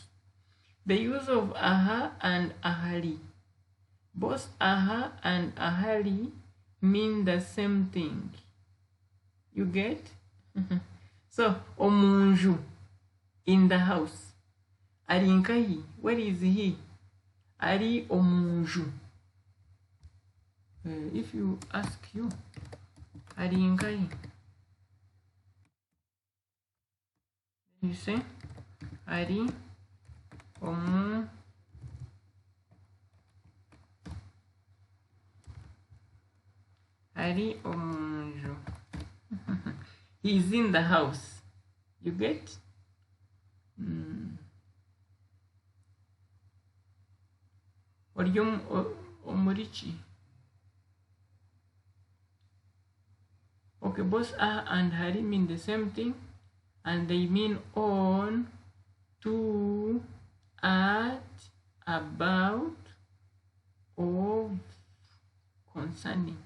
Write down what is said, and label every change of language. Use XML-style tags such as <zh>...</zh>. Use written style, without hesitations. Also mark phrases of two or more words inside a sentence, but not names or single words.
<en>The use of aha and ahali. Both aha and ahali mean the same thing. You get? So, omunju, in the house. Arinkai, where is he?</en> <nyn>Ari omunju.</nyn> <en>If you ask you, Arinkai, you say,</en> <nyn>Ari omu. Ari omunju.</nyn> <en>He is in the house. You get?</en> <nyn>Oryum omurichi.</nyn> <en>Okay, both ah and hari mean the same thing, and they mean on, to, at, about, of, concerning.</en>